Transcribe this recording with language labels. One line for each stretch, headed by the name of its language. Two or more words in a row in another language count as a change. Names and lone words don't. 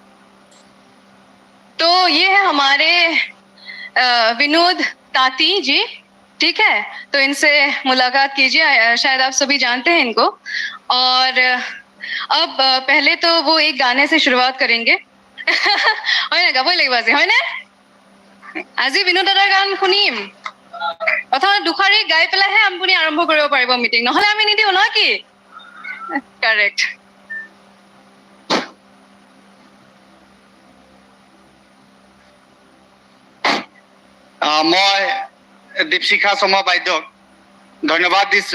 Hindi: तो ये है हमारे विनोद ताती जी, ठीक है? तो इनसे मुलाकात कीजिए। शायद आप सभी जानते हैं इनको। और अब पहले तो वो एक गाने से शुरुआत करेंगे।
Assamese: হয় না, গাবই লাগিব আজি, হয় নে? আজি বিনোদ দাদাৰ গান শুনিম। প্ৰথমে দুখাৰী গাই পেলাইহে আপুনি আৰম্ভ কৰিব পাৰিব মিটিং, নহ'লে আমি নিদিওঁ ন কি? কাৰেক্ট। মই দীপশিখা শৰ্মা বাইদেউক ধন্যবাদ দিছো।